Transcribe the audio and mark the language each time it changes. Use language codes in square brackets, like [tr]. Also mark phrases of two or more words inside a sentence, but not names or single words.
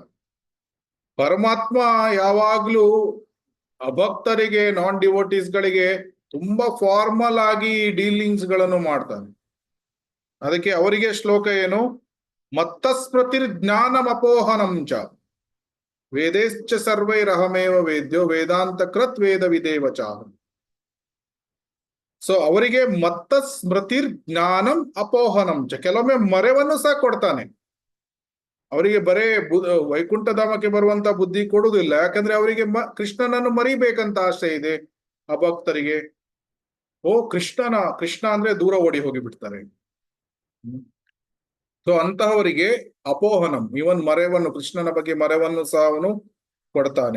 [kn] ಪರಮಾತ್ಮ ಯಾವಾಗ್ಲೂ ಅಭಕ್ತರಿಗೆ, [en] non devotees [kn] ಗಳಿಗೆ ತುಂಬಾ ಫಾರ್ಮಲ್ ಆಗಿ ಡೀಲಿಂಗ್ಸ್ ಗಳನ್ನು ಮಾಡ್ತಾನೆ. ಅದಕ್ಕೆ ಅವರಿಗೆ ಶ್ಲೋಕ ಏನು? [sa] ಮತ್ತಸ್ಮೃತಿರ್ ಜ್ಞಾನಮಪೋಹನಂ ಚ ವೇದೇಶ್ಚ ಸರ್ವೈರಹಮೇವ ವೇದ್ಯೋ ವೇದಾಂತ ಕೃತ್ ವೇದ ವಿದೇವಚ. [kn] ಸೊ ಅವರಿಗೆ [sa] ಮತ್ತ ಸ್ಮೃತಿರ್ ಜ್ಞಾನಂ ಅಪೋಹನಂ ಚ, [kn] ಕೆಲವೊಮ್ಮೆ ಮರೆವನ್ನು ಸಹ ಕೊಡ್ತಾನೆ. ಅವರಿಗೆ ಬರೇ ವೈಕುಂಠಧಾಮಕ್ಕೆ ಬರುವಂತ ಬುದ್ಧಿ ಕೊಡುವುದಿಲ್ಲ. ಯಾಕಂದ್ರೆ ಅವರಿಗೆ ಕೃಷ್ಣನನ್ನು ಮರಿಬೇಕಂತ ಆಸೆ ಇದೆ ಆ ಭಕ್ತರಿಗೆ. ಕೃಷ್ಣ ಅಂದ್ರೆ ದೂರ ಓಡಿ ಹೋಗಿ ಬಿಡ್ತಾರೆ. ಸೊ ಅಂತಹವರಿಗೆ ಅಪೋಹನಂ, ಇವನ್ ಮರೆವನ್ನು, ಕೃಷ್ಣನ ಬಗ್ಗೆ ಮರೆವನ್ನು ಸಹ ಅವನು ಕೊಡ್ತಾನೆ.